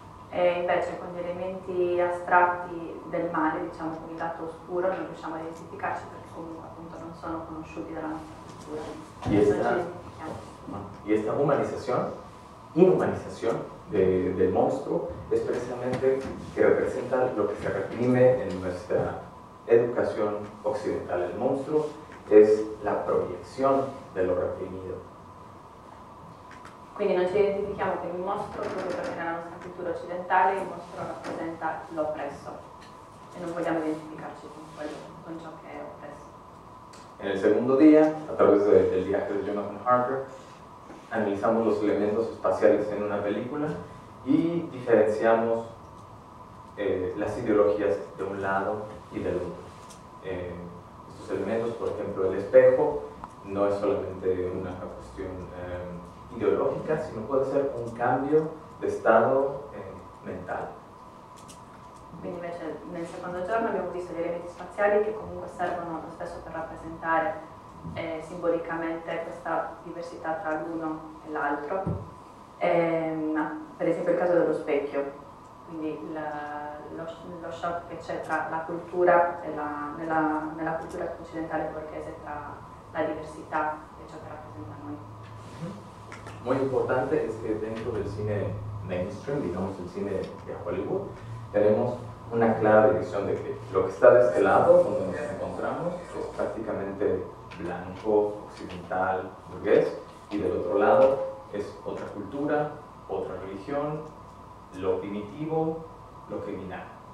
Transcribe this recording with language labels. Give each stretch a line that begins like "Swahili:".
Italian: E invece con gli elementi astratti del male, diciamo con il lato oscuro, non riusciamo a identificarci perché comunque appunto non sono conosciuti dalla nostra cultura.
Spanish: Y esta inhumanización del monstruo es precisamente que representa lo que se reprime en nuestra educación occidental. El monstruo es la proyección de lo reprimido.
Italian: Quindi non ci identifichiamo con il mostro proprio perché nella nostra cultura occidentale il mostro rappresenta l'oppresso e non vogliamo identificarci con ciò che è oppresso.
Spanish: En el segundo día, a través del viaje de Jonathan Harker, analizamos los elementos espaciales en una película y diferenciamos las ideologías de un lado y del otro. Estos elementos, por ejemplo, el espejo, no es solamente una cuestión ideológica, sino puede ser un cambio de estado mental.
Italian: Quindi invece nel secondo giorno abbiamo visto gli elementi spaziali che comunque servono lo stesso per rappresentare simbolicamente questa diversità tra l'uno e l'altro. Per esempio il caso dello specchio, quindi lo shock che c'è tra la cultura e nella cultura occidentale borghese, tra la diversità e ciò che rappresenta noi.
Spanish: Muy importante es que dentro del cine mainstream, digamos el cine de Hollywood, tenemos una clara división de que lo que está de este lado, donde nos encontramos, es prácticamente blanco, occidental, burgués, y del otro lado es otra cultura, otra religión, lo primitivo, lo criminale.